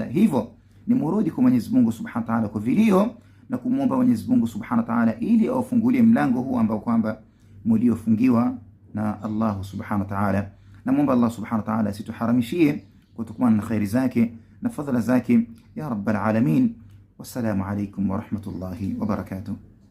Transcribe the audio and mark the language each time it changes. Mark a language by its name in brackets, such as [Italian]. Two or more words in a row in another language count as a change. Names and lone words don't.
[Swahili] Hivyo ni murudi kwa Mwenyezi Mungu [Arabic] سبحانه وتعالى [Swahili] kwa vilio na kumwomba Mwenyezi Mungu [Arabic] سبحانه وتعالى [Swahili] ili aufungulie mlango huu ambao kwamba mliofungiwa na Allah [Arabic] سبحانه وتعالى. [Swahili] Na muomba Allah [Arabic] سبحانه وتعالى [Swahili] asituharamishie kutokana na khairi zake na fadhila zake ya [Arabic] رب العالمين. والسلام عليكم ورحمة الله وبركاته.